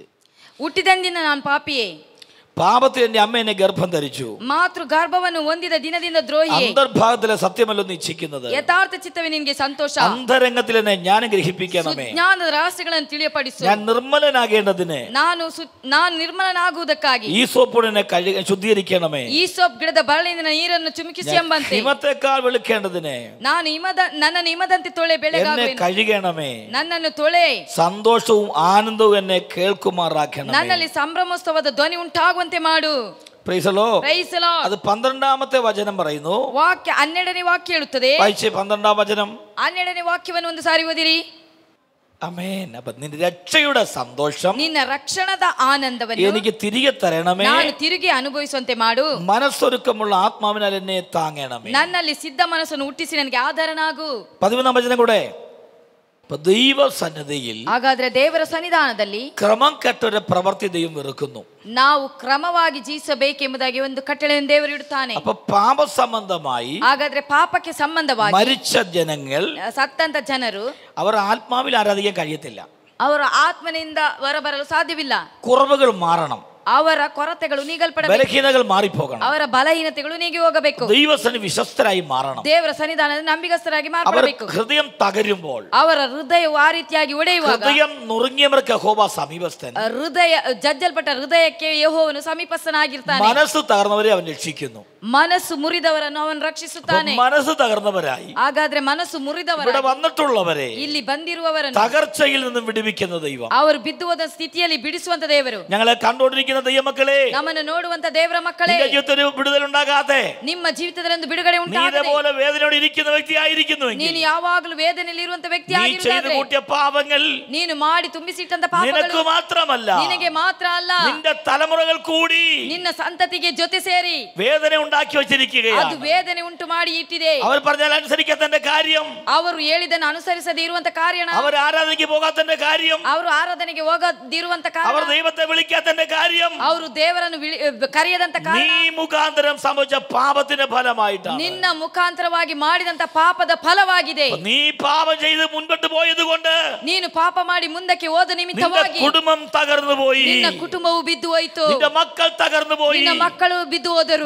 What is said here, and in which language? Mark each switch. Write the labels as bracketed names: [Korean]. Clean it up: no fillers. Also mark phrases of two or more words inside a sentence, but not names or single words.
[Kannada] ಹುಟ್ಟಿದಂದಿನ ನಾನು ಪಾಪಿಯೇ, [Malayalam] പാപത്തിൽ എന്റെ അമ്മ എന്നെ ഗർഭം ധരിച്ചു. [Kannada] ಮಾತೃ ಗರ್ಭವನ್ನು ಹೊಂದಿದ ದಿನದಿಂದ ದ್ರೋಹಿಯೇ, [Malayalam] അന്തർഭാഗത്തിലെ സത്യമല്ലോ നീ ഇച്ഛിക്കുന്നത്. [Kannada] ಯಥಾರ್ಥ ಚಿತ್ತವೇ ನಿನಗೆ ಸಂತೋಷ. [Malayalam] അന്തരംഗത്തിൽ എന്നെ ജ്ഞാനം ഗ്രഹിപ്പിക്കണമേ. [Kannada] ಜ್ಞಾನದ ರಹಸ್ಯಗಳನ್ನು ತಿಳಿಯಪಡಿಸು. [Malayalam] ഞാൻ നിർമ്മലനാകേണ്ടതിന് [Kannada] ನಾನು ನಿರ್ಮಲನಾಗುವುದಕ್ಕಾಗಿ [Malayalam] ഈ സോപ്പോട് എന്നെ ശുദ്ധീകരിക്കണമേ. [Kannada] ಈ ಸೋಪ್ ಗಿಡದ ಬರಳಿನ ನೀರನ್ನು ಚಿಮುಕಿಸಿ ಎಂಬಂತೆ [Malayalam] ഹിമത്തെക്കാൾ വെളുക്കേണ്ടതിന് [Kannada] ನನ್ನನ್ನು ಹಿಮದಂತೆ ತೊಳೆ [Malayalam] എന്നെ [Kannada] ಬೆಳಗಾಗುವೆನು. [Malayalam] കഴുകണമേ. [Kannada] ನನ್ನನ್ನು ತೊಳೆ, [Malayalam] സന്തോഷവും ആനന്ദവും എന്നെ കേൾക്കുമാറാക്കണമേ. [Kannada] ನನ್ನಲ್ಲಿ ಸಂಭ್ರಮೋತ್ಸವದ ಧ್ವನಿ ಉಂಟಾಗುವಂತೆ ಮಾಡು. [English] Praise the Lord. Praise the Lord. [Malayalam] അത് 12ാമത്തെ വചനം പറയുന്നു. [Kannada] ವಾಕ್ಯ 12ನೇ ವಾಕ್ಯ ಹೇಳುತ್ತದೆ. [Malayalam] വായിച്ചേ 12ാം വചനം. [Kannada] 12ನೇ ವಾಕ್ಯವನ್ನು ಒಂದು ಸಾರಿ ಓದಿರಿ. [Malayalam] ആമേൻ. അപ്പൊ നിന്റെ രക്ഷയുടെ സന്തോഷം, [Kannada] ನಿನ್ನ ರಕ್ಷಣದ ಆನಂದವನ್ನು [Malayalam] എനിക്ക് തിരികെ തരണമേ. [Kannada] ನಾನು ತಿರುಗಿ ಅನುಭವಿಸುವಂತೆ ಮಾಡು. [Malayalam] മനസ്സൊരുക്കമുള്ള ആത്മാവിനാൽ എന്നെ താങ്ങണമേ. [Kannada] ನನ್ನಲ್ಲಿ ಸಿದ್ಧ ಮನಸ್ಸನ್ನು ಹುಟ್ಟಿಸಿ ನನಗೆ ಆಧಾರನಾಗು. [Malayalam] 11ാം വചനം കൂടെ. ദൈവസന്നിധിയിൽ [Kannada] ಹಾಗಾದ್ರೆ ದೇವರ ಸನ್ನಿಧಾನದಲ್ಲಿ [Malayalam] ക്രമം കെട്ടൊരു പ്രവൃത്തി ദൈവം വെറുക്കുന്നു. [Kannada] ನಾವು ಕ್ರಮವಾಗಿ ಜೀವಿಸಬೇಕೆಂಬುದಾಗಿ ಒಂದು ಕಟ್ಟಳೆಯನ್ನು ದೇವರು ಇಡುತ್ತಾನೆ. [Malayalam] അപ്പൊ പാപസംബന്ധമായി [Kannada] ಹಾಗಾದ್ರೆ ಪಾಪಕ್ಕೆ ಸಂಬಂಧವಾಗಿ [Malayalam] മരിച്ച ജനങ്ങൾ, [Kannada] ಸತ್ತಂತ ಜನರು [Malayalam] അവർ ആത്മാവിൽ ആരാധിക്കാൻ കഴിയത്തില്ല. [Kannada] ಅವರ ಆತ್ಮನಿಂದ ಹೊರಬರಲು ಸಾಧ್ಯವಿಲ್ಲ. [Malayalam] കുറവുകൾ മാറണം, [Kannada] ಅವರ ಕೊರತೆಗಳು ನೀಗಲ್ಪಡಬೇಕು, [Malayalam] ബലഹീനതകൾ മാറിപ്പോകണം, [Kannada] ಅವರ ಬಲಹೀನತೆಗಳು ನೀಗಿ ಹೋಗಬೇಕು, [Malayalam] ദൈവസന്നിധി വിശ്വസ്തരായി മാറണം. [Kannada] ದೇವರ ಸನ್ನಿಧಾನದ ನಂಬಿಗಸ್ತರಾಗಿ [Malayalam] അവർ [Kannada] ಮಾರ್ಪಡಬೇಕು. [Malayalam] ഹൃദയം തകരുമ്പോൾ, [Kannada] ಅವರ ಹೃದಯವು ಆ ರೀತಿಯಾಗಿ ಒಡೆಯುವಾಗ, [Malayalam] ഹൃദയം നുറുങ്ങിയവർക്ക് യഹോവ സമീപസ്ഥൻ, [Kannada] ಹೃದಯ ಜಜ್ಜಲ್ಪಟ್ಟ ಹೃದಯಕ್ಕೆ ಯೆಹೋವನು ಸಮೀಪಸ್ಥನಾಗಿರ್ತಾನೆ. [Malayalam] മനസ്സ് തകർന്നവരെ അവൻ രക്ഷിക്കുന്നു. [Kannada] ಮನಸ್ಸು ಮುರಿದವರನ್ನು ಅವನು ರಕ್ಷಿಸುತ್ತಾನೆ. [Malayalam] മനസ്സ് തകർന്നവരായി [Kannada] ಹಾಗಾದ್ರೆ ಮನಸ್ಸು ಮುರಿದವರ [Malayalam] ഇവിടെ വന്നിട്ടുള്ളവരെ [Kannada] ಇಲ್ಲಿ ಬಂದಿರುವವರನ್ನು [Malayalam] തകർച്ചയിൽ നിന്നും വിടുവിക്കുന്ന ദൈവം, [Kannada] ಅವರು ಬಿದ್ದು ಹೋದ ಸ್ಥಿತಿಯಲ್ಲಿ ಬಿಡಿಸುವಂತ ದೇವರು, [Malayalam] ഞങ്ങളെ കണ്ടുകൊണ്ടിരിക്കുന്ന ദൈവമക്കളെ, [Kannada] ನಮ್ಮನ್ನು ನೋಡುವಂತ ದೇವರ ಮಕ್ಕಳೇ, [Malayalam] നിന്റെ ജീവിതത്തിൽ ഒരു വിടുതലുണ്ടാകാതെ [Kannada] ನಿಮ್ಮ ಜೀವಿತದಲ್ಲಿ ಬಿಡುಗಡೆ [Malayalam] നീ [Kannada] ಉಂಟಾಗದೆ [Malayalam] ഇതേപോലെ വേദനയോടെ ഇരിക്കുന്ന വ്യക്തിയായിരിക്കുന്നുവെങ്കിൽ, [Kannada] ನೀನು ಯಾವಾಗಲೂ ವೇದನೆಯಲ್ಲಿ ಇರುವಂತ ವ್ಯಕ್ತಿ [Malayalam] നീ ചെയ്തു [Kannada] ಆಗಿರುವುದಾದ್ರೆ, [Malayalam] കൂട്ടിയ പാപങ്ങൾ [Kannada] ನೀನು ಮಾಡಿ ತುಂಬಿಸಿಟ್ಟಂತ [Malayalam] നിനക്ക് [Kannada] ಪಾಪಗಳು [Malayalam] മാത്രമല്ല, [Kannada] ನಿನಗೆ ಮಾತ್ರ ಅಲ್ಲ, [Malayalam] നിന്റെ തലമുറകൾ കൂടി [Kannada] ನಿನ್ನ ಸಂತತಿಗೆ ಜೊತೆ ಸೇರಿ [Malayalam] വേദന ഉണ്ടാക്കി [Kannada] ಅದು [Malayalam] വെച്ചിരിക്കുകയാണ്. [Kannada] ವೇದನೆ ಉಂಟು ಮಾಡಿ ಇಟ್ಟಿದೆ. [Malayalam] അവർ പറഞ്ഞാൽ അനുസരിക്കാത്തതിന്റെ കാര്യം, [Kannada] ಅವರು ಹೇಳಿದನ್ನು ಅನುಸರಿಸದೇ ಇರುವಂತ ಕಾರಣ, [Malayalam] അവർ ആരാധനയ്ക്ക് പോകാത്തതിന്റെ കാര്യം, [Kannada] ಅವರು ಆರಾಧನೆಗೆ ಹೋಗದಿರುವಂತ [Malayalam] അവർ [Kannada] ಕಾರಣ, [Malayalam] ദൈവത്തെ വിളിക്കാത്തതിന്റെ കാര്യം, [Kannada] ಅವರು ದೇವರನ್ನು ಕರೆಯದಂತ [Malayalam] നീ [Kannada] ಕಾರಣ, [Malayalam] മുഖാന്തരം സംഭവിച്ച പാപത്തിന്റെ ഫലമായിട്ടാണ്. [Kannada] ನಿನ್ನ ಮುಖಾಂತರವಾಗಿ ಮಾಡಿದಂತ ಪಾಪದ ಫಲವಾಗಿದೆ. [Malayalam] നീ പാപം ചെയ്ത് മുൻപോട്ട് പോയത് കൊണ്ട് [Kannada] ನೀನು ಪಾಪ ಮಾಡಿ ಮುಂದಕ್ಕೆ ಹೋದ [Malayalam] നിന്റെ [Kannada] ನಿಮಿತ್ತವಾಗಿ [Malayalam] കുടുംബം തകർന്നു പോയി, [Kannada] ನಿನ್ನ ಕುಟುಂಬವು ಬಿದ್ದು ಹೋಯಿತು, [Malayalam] നിന്റെ മക്കൾ തകർന്നു പോയി, [Kannada] ನಿನ್ನ ಮಕ್ಕಳು ಬಿದ್ದು ಹೋದರು,